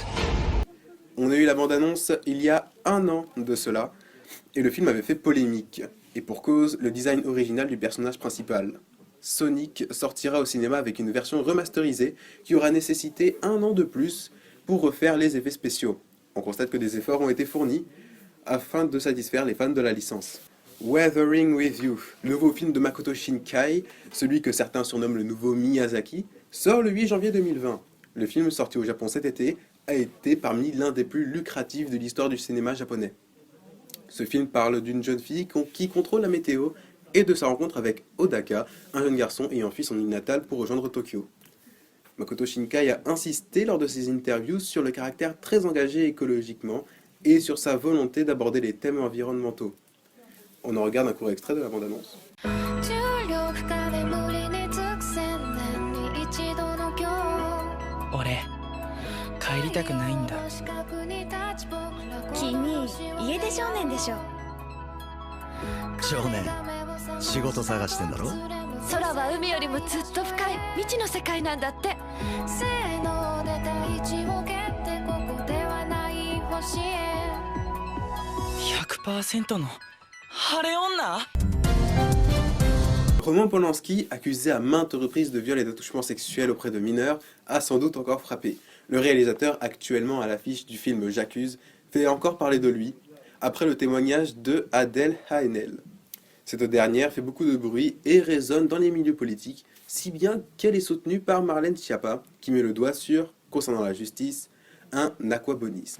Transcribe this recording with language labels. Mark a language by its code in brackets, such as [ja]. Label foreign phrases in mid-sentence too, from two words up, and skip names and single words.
[fr] On a eu la bande-annonce il y a un an de cela, et le film avait fait polémique. Et pour cause, le design original du personnage principal. Sonic sortira au cinéma avec une version remasterisée qui aura nécessité un an de plus pour refaire les effets spéciaux. On constate que des efforts ont été fournis afin de satisfaire les fans de la licence. Weathering with You, le nouveau film de Makoto Shinkai, celui que certains surnomment le nouveau Miyazaki, sort le 8 janvier 2020. Le film sorti au Japon cet été a été parmi l'un des plus lucratifs de l'histoire du cinéma japonais. Ce film parle d'une jeune fille qui contrôle la météo et de sa rencontre avec Odaka, un jeune garçon ayant fui son île natale pour rejoindre Tokyo. Makoto Shinkai a insisté lors de ses interviews sur le caractère très engagé écologiquement et sur sa volonté d'aborder les thèmes environnementaux. On en regarde un court extrait de la bande-annonce. [ja] 俺帰りたくないんだ君、家出少年でしょ。少年仕事探してんだろ。空は海よりもずっと深い未知の世界なんだって。せーので大地を蹴ってここではない星へ。 100% の晴れ女。 [fr] Roman Polanski, accusé à maintes reprises de viol et d'attouchement sexuel auprès de mineurs, a sans doute encore frappé. Le réalisateur, actuellement à l'affiche du film J'accuse, fait encore parler de lui, après le témoignage de Adèle Haenel. Cette dernière fait beaucoup de bruit et résonne dans les milieux politiques, si bien qu'elle est soutenue par Marlène Schiappa, qui met le doigt sur, concernant la justice, un aquabonisme.